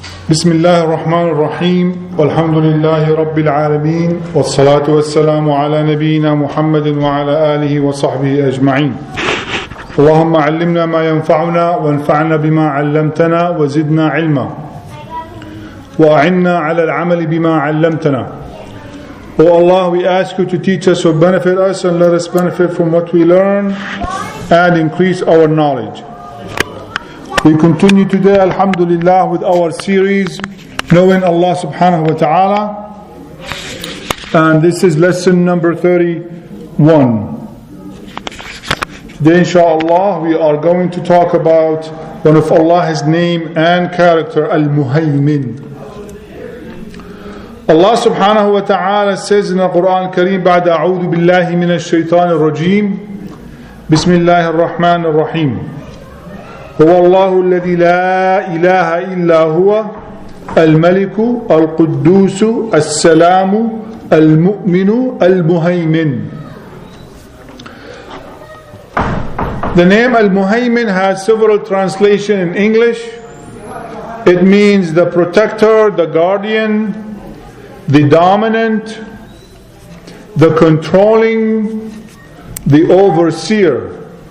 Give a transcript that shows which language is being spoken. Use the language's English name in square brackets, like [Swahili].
[Arabic] بسم الله الرحمن الرحيم والحمد لله رب العالمين والصلاة والسلام على نبينا محمد وعلى آله وصحبه أجمعين. اللهم علمنا ما ينفعنا وانفعنا بما علمتنا وزدنا علما وأعنا على العمل بما علمتنا. [English] O Allah, we ask you to teach us or benefit us, and let us benefit from what we learn and increase our knowledge. We continue today, alhamdulillah, with our series, Knowing Allah subhanahu wa ta'ala. And this is lesson number 31. Today, inshallah, we are going to talk about one of Allah's name and character, Al-Muhaymin. Allah subhanahu wa ta'ala says in the Quran Kareem, [Arabic] بعد أعوذ بالله من الشيطان الرجيم بسم الله الرحمن الرحيم هو الله الذي لا إله إلا هو الملك القدوس السلام المؤمن المهيمن. [English] The name Al-Muhaymin has several translations in English. It means the protector, the guardian, the dominant, the controlling, the overseer.